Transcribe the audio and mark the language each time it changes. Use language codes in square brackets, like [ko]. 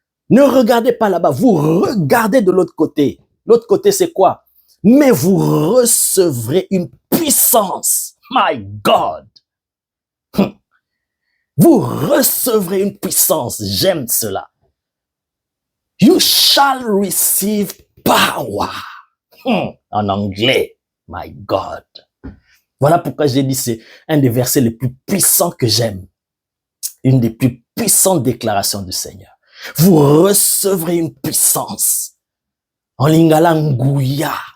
[fr] Ne regardez pas là-bas, vous regardez de l'autre côté. L'autre côté, c'est quoi? Mais vous recevrez une puissance. [en] My God! [fr] Vous recevrez une puissance. J'aime cela. [en] You shall receive power. [fr] En anglais. [en] My God. [fr] Voilà pourquoi j'ai dit c'est un des versets les plus puissants que j'aime. Une des plus puissantes déclarations du Seigneur. Vous recevrez une puissance. En lingala nguya.